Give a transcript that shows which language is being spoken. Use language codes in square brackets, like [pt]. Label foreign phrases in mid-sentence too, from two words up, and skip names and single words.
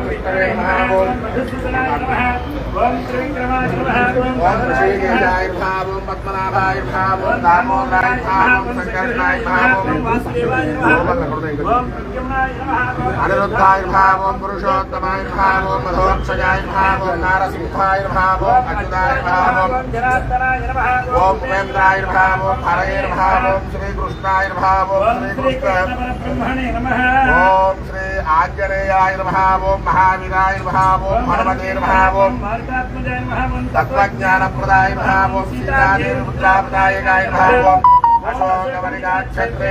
[sa] విష్ణవే ఓం మధుసూదనాయ ఓం శ్రీ విక్రమాయ ఓం శ్రీ కేశవాయ ఓం పద్మనాభాయ ఓం దామోదరాయ ఓం శంకరాయ ఓం వాసుదేవాయ ఓం ప్రద్యుమ్నాయ అనిరుద్ధాయ ఓం పురుషోత్తమాయ ఓం మధోక్షయాయ ఓం నారసింహాయ ఓం అచ్యుతాయ ఓం జనార్దనాయ ఓం ఉపేంద్రాయ ఓం हरये नमः ओम श्री कृष्णाय नमः ओम श्री कृष्ण ब्रह्मणे नमः ओम श्री आंजनेयाय नमः ओम महावीराय नमः ओम हनुमते नमः ओम मारुतात्मजाय नमः ओम तत्त्वज्ञानप्रदाय नमः ओम सीतादेवीपुत्रापदायकाय नमः ओम अशोकवनिकाक्षत्रे